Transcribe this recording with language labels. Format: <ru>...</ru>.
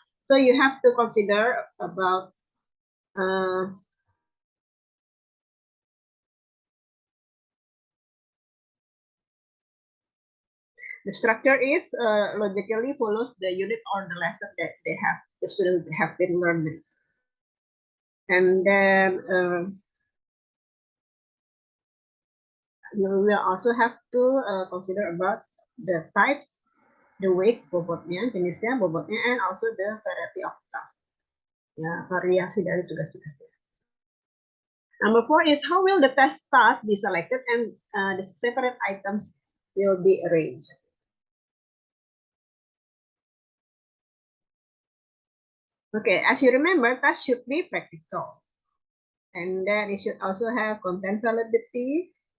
<en>So you have to consider about the structure is logically follows the unit or the lesson that the students have been learning. And then you will also have to consider about the types, the weight</en> <id>bobotnya, jenisnya, bobotnya,</id> <en>and also the variety of task.</en> <id>Ya, variasi dari tugas-tugasnya.</id> <en>Number 4 is how will the test task be selected and the separate items will be arranged. Okay, as you remember, task should be practical. And then it should also have content validity.</en>